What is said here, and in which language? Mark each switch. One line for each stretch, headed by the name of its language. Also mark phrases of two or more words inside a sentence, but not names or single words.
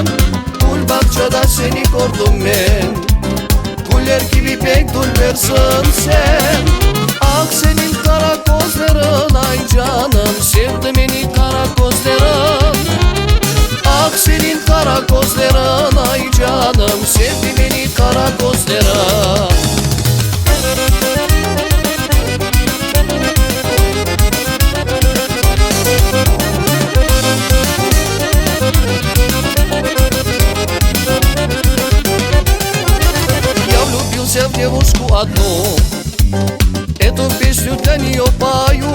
Crimean Tatar: Gül bahçede seni gördüm ben. Güler gibi pek gülbersin sen. Ah senin kara gözlerin ay canım, sevdi beni kara gözlerin. Ah senin kara gözlerin ay canım, sevdi beni kara gözlerin.
Russian: В девушку одну, эту песню для нее пою.